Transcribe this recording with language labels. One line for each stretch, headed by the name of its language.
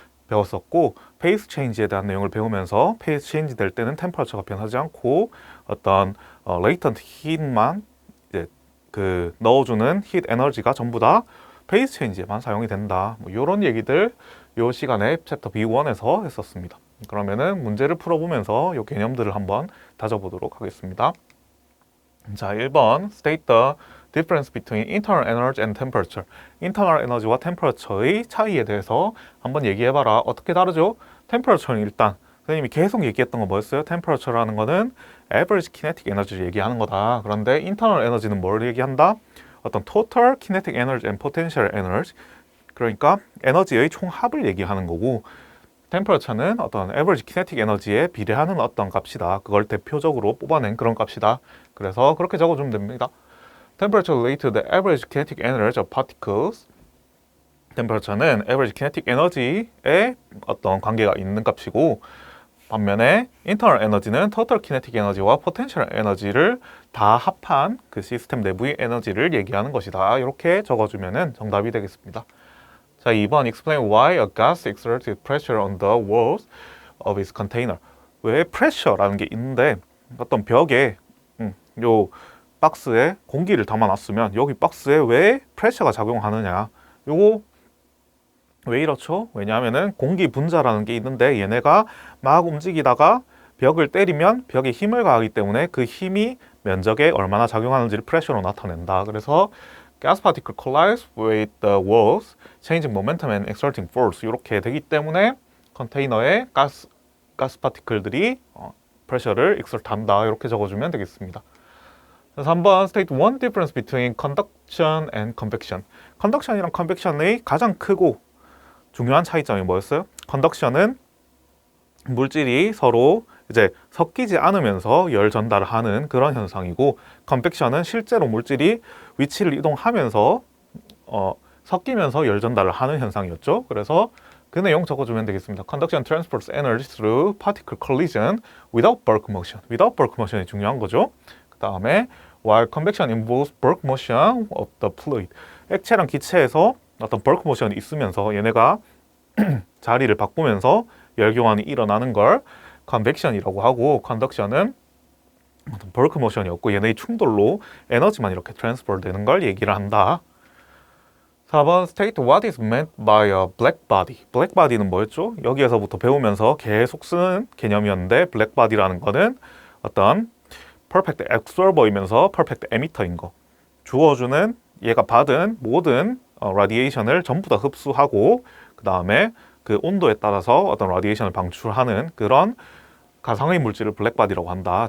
Korean: 배웠었고 페이스 체인지에 대한 내용을 배우면서 페이스 체인지 될 때는 템퍼러처가 변하지 않고 어떤 레이턴트 힛만 이제 그 넣어주는 힛 에너지가 전부 다 페이스 체인지에만 사용이 된다. 뭐 이런 얘기들 요 시간에 챕터 B1에서 했었습니다. 그러면은 문제를 풀어보면서 요 개념들을 한번 다져보도록 하겠습니다.
English: 자, 1번 State the difference between internal energy and temperature.
Korean: internal 에너지와 temperature의 차이에 대해서 한번 얘기해봐라. 어떻게 다르죠? temperature는 일단 선생님이 계속 얘기했던 거 뭐였어요? temperature라는 거는 average kinetic energy를 얘기하는 거다. 그런데 internal 에너지는 뭘 얘기한다? 어떤
English: total kinetic energy and potential energy,
Korean: 그러니까 에너지의 총합을 얘기하는 거고, 템퍼러처는 어떤 에버리지 키네틱 에너지에 비례하는 어떤 값이다. 그걸 대표적으로 뽑아낸 그런 값이다. 그래서 그렇게 적어주면 됩니다.
English: Temperature related to the average kinetic energy of particles.
Korean: 템퍼러처는 에버리지 키네틱 에너지에 어떤 관계가 있는 값이고, 반면에 internal 에너지는 total kinetic 에너지와 potential 에너지를 다 합한 그 시스템 내부의 에너지를 얘기하는 것이다. 이렇게 적어주면 정답이 되겠습니다.
English: 자, 2번 Explain why a gas exerts pressure on the walls of its container.
Korean: 왜 pressure라는 게 있는데 어떤 벽에 요 박스에 공기를 담아놨으면 여기 박스에 왜 pressure가 작용하느냐. 요거 왜 이렇죠? 왜냐하면은 공기 분자라는 게 있는데 얘네가 막 움직이다가 벽을 때리면 벽에 힘을 가하기 때문에 그 힘이 면적에 얼마나 작용하는지를 프레셔로 나타낸다.
English: 그래서 gas particle collides with the walls, changing momentum and exerting force.
Korean: 이렇게 되기 때문에 컨테이너에 가스 파티클들이 프레셔를 exert 한다. 이렇게 적어주면 되겠습니다. 그래서 한번
English: state one difference between conduction and convection.
Korean: conduction이랑 convection의 가장 크고 중요한 차이점이 뭐였어요? conduction은 물질이 서로 이제 섞이지 않으면서 열 전달을 하는 그런 현상이고, 컨벡션은 실제로 물질이 위치를 이동하면서 섞이면서 열 전달을 하는 현상이었죠. 그래서 그 내용 적어주면 되겠습니다.
English: Conduction transports energy through particle collision without bulk motion.
Korean: without bulk motion이 중요한 거죠. 그 다음에
English: while convection involves bulk motion of the fluid.
Korean: 액체랑 기체에서 어떤 bulk motion이 있으면서 얘네가 자리를 바꾸면서 열 교환이 일어나는 걸 컨벡션이라고 하고, 컨덕션은 어떤 벌크 모션이었고 얘네의 충돌로 에너지만 이렇게 트랜스퍼 되는 걸 얘기를 한다.
English: 4번 State what is meant by a black body.
Korean: black body는 뭐였죠? 여기에서부터 배우면서 계속 쓰는 개념이었는데, black body라는 거는 어떤 perfect absorber이면서 perfect emitter인 거. 주어주는 얘가 받은 모든 라디에이션을 전부 다 흡수하고 그 다음에 그 온도에 따라서 어떤 라디에이션을 방출하는 그런 가상의 물질을 블랙바디라고 한다.